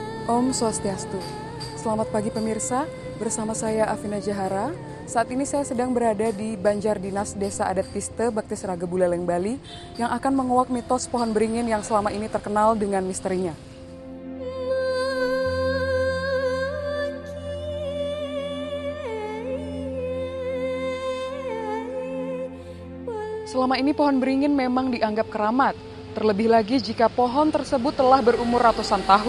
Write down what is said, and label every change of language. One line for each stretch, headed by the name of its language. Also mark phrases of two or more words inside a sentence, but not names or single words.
Sanskrit: Om Swastiastu.
Indonesian: Selamat pagi pemirsa, bersama saya Afina Jahara. Saat ini saya sedang berada di Banjar Dinas Desa Adat Piste, Bakti Seraga Buleleng, Bali, yang akan menguak mitos pohon beringin yang selama ini terkenal dengan misterinya. Selama ini pohon beringin memang dianggap keramat, terlebih lagi jika pohon tersebut telah berumur ratusan tahun.